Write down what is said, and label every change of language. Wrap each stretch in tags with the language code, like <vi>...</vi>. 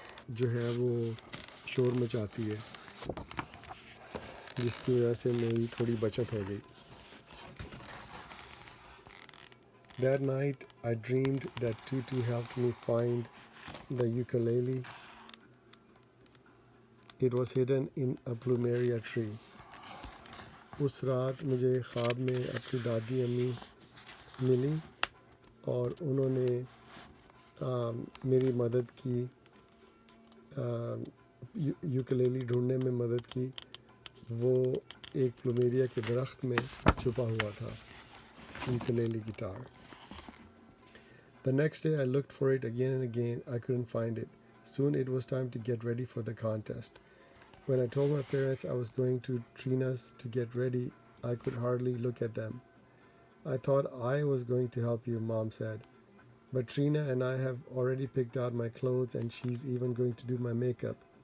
<ur>جو ہے وہ شور مچاتی ہے، جس کی وجہ سے میری تھوڑی بچت ہو گئی۔</ur> <en>That night I dreamed that Tutu helped me find the ukulele. It was hidden in a plumeria tree.</en> <ur>اس رات مجھے خواب میں اپنی دادی امی ملی اور انہوں نے میری مدد کی، یوکلیلی ڈھونڈنے میں مدد کی۔ وہ ایک پلومیریا کے درخت میں چھپا ہوا تھا، یوکلیلی guitar.</ur> <en>The next day I looked for it again and again. I couldn't find it. Soon it was time to get ready for the contest. When I told my parents I was going to Trina's to get ready, I could hardly look at them. I thought I was going to help you, Mom said. But Trina and I have already picked out my clothes and she's even going to do my makeup.</en>